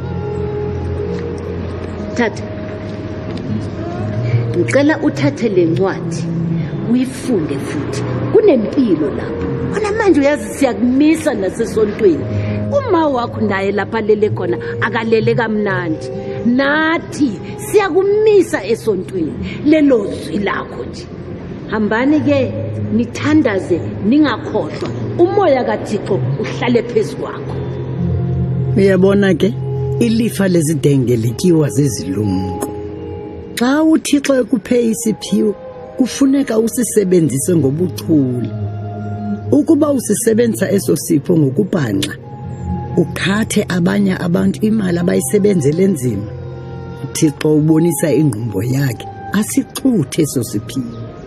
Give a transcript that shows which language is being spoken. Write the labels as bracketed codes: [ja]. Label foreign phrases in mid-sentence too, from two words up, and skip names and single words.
[zu] thatha ngicela uthathe le ncwadi uyifunde futhi kunempilo lapho ona manje uyazi siyakumisa nasesontweni uma wakho naye lapha lele khona akalele kamnandi nathi siyakumisa esontweni lelo zwi lakho nje hambani ke nithandaze ningakhohlwa umoya kaThixo uhlale phezulu kwakho. [xh] Uyabona ke ilifa lezidenge lityiwa zezilungu. Xa uThixo ekuphe isiphiwo kufuneka usisebenzise ngobuchule. Ukuba usisebenzisa eso sipho ngokubhanxa ukhathe abanye abantu imali abayisebenzele nzima, uThixo ubonisa ingqumbo yakhe asixuthe eso siphiwo.